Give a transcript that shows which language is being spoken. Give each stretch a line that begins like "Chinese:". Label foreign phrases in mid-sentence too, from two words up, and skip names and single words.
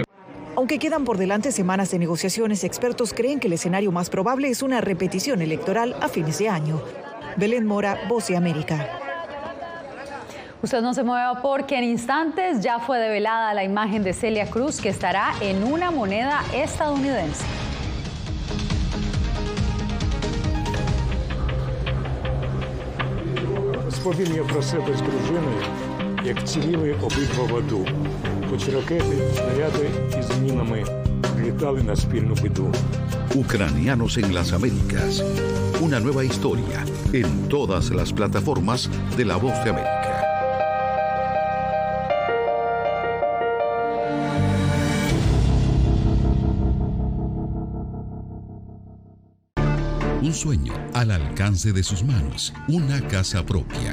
Spanish: Aunque quedan por delante semanas de negociaciones, expertos creen que el escenario más probable es una repetición electoral a fines de año. Belén Mora, Voz de América. Usted no se mueva porque en instantes ya fue develada la imagen de Celia Cruz, que estará en una moneda estadounidense.
Ukrainian: Господин, я про себе з дружиною, як ціліли обидва в аду. Хоч ракети, снаряди із мінами літали на спільну біду.
Spanish: Ucranianos en las Américas. Una nueva historia en todas las plataformas de La Voz de América. Un sueño al alcance de sus manos, una casa propia.